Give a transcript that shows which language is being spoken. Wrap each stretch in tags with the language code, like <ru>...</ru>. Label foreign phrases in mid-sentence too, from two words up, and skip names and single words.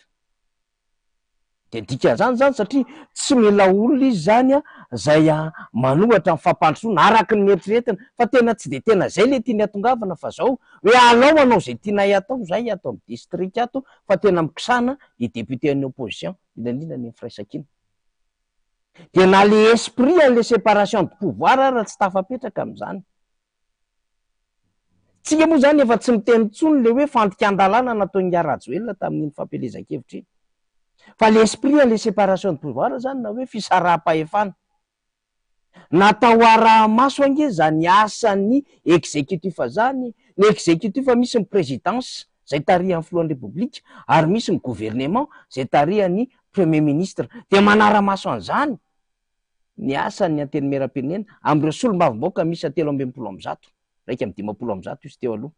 <mg>De dikan'izany zany satria tsy mila olona izy zany zay manohatra ny fampandrosoana araky ny eritreretiny, fa tena tsy de tena zay le tiany atongavana fa zao hoe alao anao zay tianay atao, zay atao amin'ny district ato, fa tena mikisana ny député ny opposition indrindra ny firaisan-kina. De na</mg> <fr>le esprit</fr> <mg>an'le</mg> <fr>séparation de pouvoir</fr> <mg>raha tsy tafapetraka am'izany. Tsika moa zany efa tsy miteny intsony le hoe fandikan-dalàna nataon'ny Rajoelina tamin'iny fampelezan-kevitra iny. Fa l'esprit an'le</mg> <fr>séparation de pouvoir</fr> <mg>zany na hoe fisaraha-pahefana. Natao ara-maso ange zany asan'ny exécutif zany. Ny exécutif misy ny présidence zay tarihan'ny filohan'ny république, ary misy ny gouvernement zay tarihan'ny</mg> <fr>premier ministre.</fr> <mg>De manara-maso an'izany ny asan'ny antenimieram-pirenena am'ireo solombavambaoka misy 300 raika amby 500 izy teo aloha.</mg>